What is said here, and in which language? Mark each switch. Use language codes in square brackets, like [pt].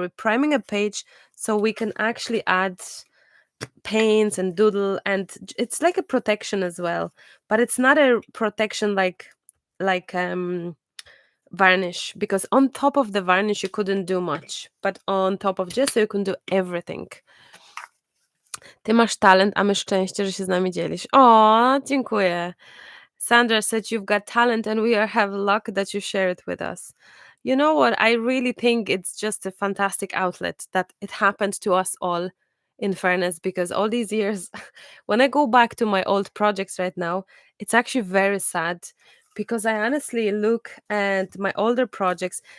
[en] We're priming a page so we can actually add paints and doodle, and it's like a protection as well. But it's not a protection like varnish, because on top of the varnish you couldn't do much, but on top of gesso you can do everything. [pl] Ty masz talent, a my szczęście, że się z nami dzielisz. O, dziękuję. [en] Sandra said you've got talent and we have luck that you share it with us. You know what? I really think it's just a fantastic outlet that it happened to us all, in fairness, because all these years, when I go back to my old projects right now, it's actually very sad, because I honestly look at my older projects.